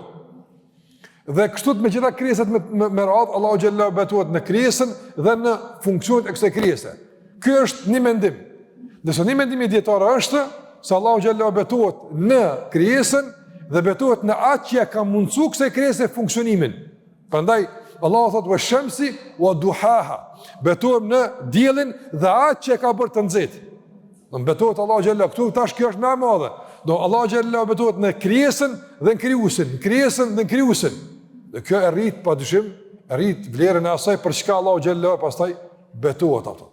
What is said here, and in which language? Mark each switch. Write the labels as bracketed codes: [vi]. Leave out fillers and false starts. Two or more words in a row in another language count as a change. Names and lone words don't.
[sq] Dhe kështu me gjitha krijesat me radhë, Allahu xhallahu betohet në krijesën dhe në funksionet e kësaj krijese. Ky është një mendim. Nëse një mendim i dietarë është se Allahu xhallahu betohet në krijesën dhe betohet në atë që ka mundsu kësaj krijese funksionimin. Prandaj Allahu thot [ar] والشمس وضحاها. [sq] Betohem në diellin dhe atë që ka bërë të nxehtë. Do betohet Allahu xhallahu këtu tash kjo është më e madhe. Do Allahu xhallahu betohet në krijesën dhe në krijuesin, krijesën dhe në krijuesin. Dhe kjo e rrit padyshim, rrit vlerën e asaj për çka Allahu xhallahu pastaj betohet ato.